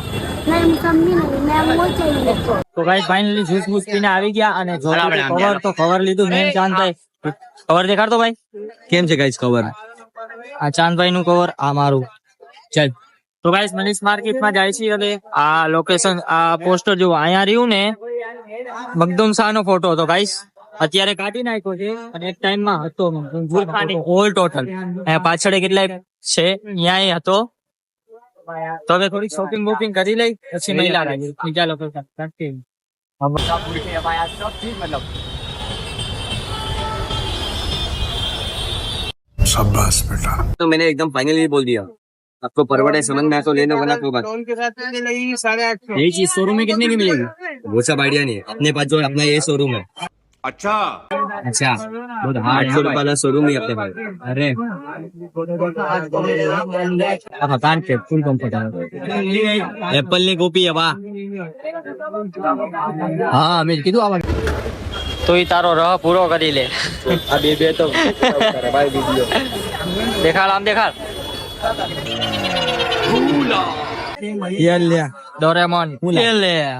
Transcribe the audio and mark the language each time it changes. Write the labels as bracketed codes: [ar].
[hi] नहीं, मौसमी नहीं, मैंगो चाहिए। तो गाइस फाइनली जूस बूस पीने [gu] આવી ગયા અને કવર તો કવર લીધું. મેં ચાંદભાઈ કવર દેખાડતો ભાઈ. કેમ છે ગાઈસ કવર? આ ચાંદભાઈ નું કવર, આ મારું. ચાલ તો ગાઈસ મનીષ માર્કેટ માં જાય છે હવે. આ લોકેશન, આ પોસ્ટર જો અહીંયા રહ્યું ને, મખદુમ શાહ નો ફોટો હતો ગાઈસ. અત્યારે કાઢી નાખ્યો છે અને એક ટાઈમ માં હતો ઓલ ટોટલ. પાછળ કેટલાય છે ત્યાં હતો. તો હવે થોડી શોપિંગ વોપિંગ કરી લઈ પછી મહિલા બીજા લોકો [hi] शाबाश बेटा। तो मैंने एकदम फाइनली बोल दिया, आपको परवड़े समझ में आया तो लेना, वरना कोई बात। ये चीज शोरूम में कितने की मिलेगी वो सब आइडिया नहीं है अपने पास। जो अपना ये शोरूम है। अच्छा अच्छा, बहुत 800 रुपये वाला शोरूम ही अपने पास। अरे फुल कम्फर्टेबल एप्पल ની કોપી है वाह। हाँ मैं [gu] કીધું આવા તો ઈ તારો રહ પૂરો કરી લે. આ બે તો ભાઈ વિડિયો દેખાડ, આમ દેખાડ. લે લે ડોરેમોન લે.